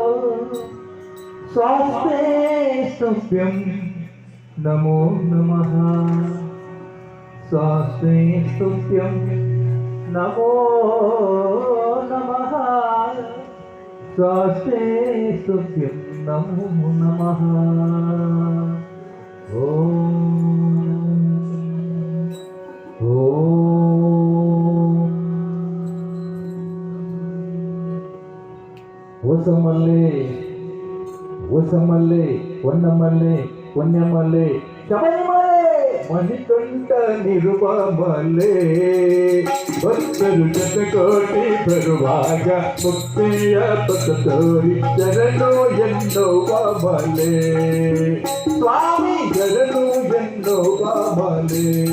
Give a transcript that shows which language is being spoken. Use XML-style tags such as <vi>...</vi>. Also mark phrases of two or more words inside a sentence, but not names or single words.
<sa>स्वास्ते स्तुभ्यं नमो नमः स्वास्ते स्तुभ्यं नमो नमः स्वास्ते स्तुभ्यं नमो नमः</sa> <kn>ಓಸಮಲ್ಲೆ ಓಸಮಲ್ಲೆ ವನ್ನಮಲ್ಲೆ ವನ್ಯಮಲ್ಲೆ ಶಬರಿಮಲ್ಲೆ ಮಣಿಕಂಠ ನಿರುಪಮಲೆ ಭಕ್ತರು ಶತಕೋಟಿ ಬರುವಾಗ ಮುಕ್ತಿಯ ಪಥ ತೋರಿ ಶರಣು ಎನ್ನುವ ಮಲೆ ಸ್ವಾಮಿ ಶರಣು ಎನ್ನುವ ಮಲೆ</kn>